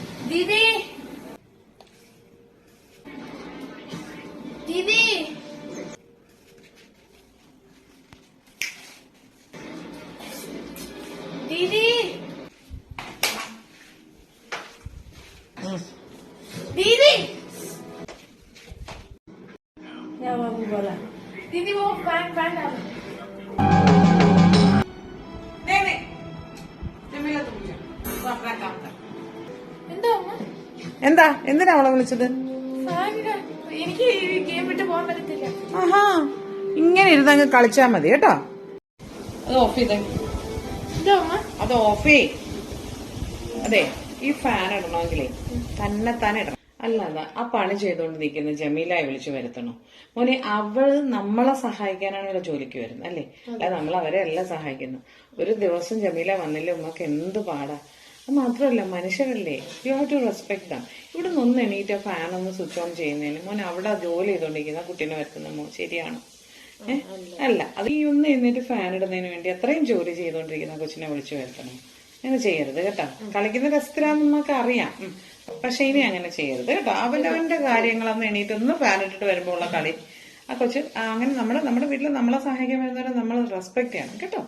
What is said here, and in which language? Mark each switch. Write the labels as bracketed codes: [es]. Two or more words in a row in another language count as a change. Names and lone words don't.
[hi] दीदी दीदी दीदी दीदी क्या बाबू बोला दीदी वो फैन फैन डालो नहीं जमीला तुम जाओ वो अपना काम कर [ml] എന്താ അമ്മ എന്താ എന്തിനാ അവളെ വിളിച്ചത് ഫാനിടാൻ എനിക്ക് ഗെയിം വിട്ട് പോകാൻ പറ്റത്തില്ല ആഹാ ഇങ്ങനെ ഇരുന്നങ്ങ് കളിച്ചാ മതി കേട്ടോ അത് ഓഫ് ചെയ്തേ എന്താ അമ്മ അത് ഓഫ് ചെയ് അതെ ഈ ഫാൻ ഇടണമെങ്കിലേ തന്നെ ഇടണം അല്ലാതെ ആ പണി ചെയ്തുകൊണ്ട് നിൽക്കുന്ന ജമീലായി വിളിച്ചു വരുത്തണോ മോനെ അവള് നമ്മളെ സഹായിക്കാനാണ് ഇവിടെ ജോലിക്ക് വരുന്നത് അല്ലേ അല്ലാതെ നമ്മൾ അവരെ എല്ലാം സഹായിക്കുന്നു ഒരു ദിവസം ജമീല വന്നില്ല ഉമ്മക്ക് എന്ത് പാടാ അത് മാത്രമല്ല മനുഷ്യരല്ലേ [en] you have to respect them [ml] ഇവിടെ നിന്ന് എണീറ്റ് ഫാൻ ഒന്ന് [en] switch on [ml] ചെയ്യുന്നതിന് മോനെ അവിടെ ജോലി ചെയ്തോണ്ടിരിക്കുന്ന കുട്ടീനെ വരുത്തുന്ന ശരിയാണോ അല്ല അത് ഈ ഒന്ന് എന്നിട്ട് ഫാൻ ഇടുന്നതിന് വേണ്ടി അത്രയും ജോലി ചെയ്തോണ്ടിരിക്കുന്ന കൊച്ചിനെ വിളിച്ചു വരുത്തണം അങ്ങനെ ചെയ്യരുത് കേട്ടോ കളിക്കുന്ന രസത്തിലാന്ന് നമുക്ക് അറിയാം പക്ഷെ ഇനി അങ്ങനെ ചെയ്യരുത് കേട്ടോ അവന്റെ കാര്യങ്ങളൊന്നും എണീറ്റൊന്ന് ഫാൻ ഇട്ടിട്ട് വരുമ്പോൾ ഉള്ള കളി ആ കൊച്ച് അങ്ങനെ നമ്മുടെ വീട്ടിൽ നമ്മളെ സഹായിക്കാൻ വരുന്നവരെ നമ്മൾ റെസ്പെക്ട് ചെയ്യണം കേട്ടോ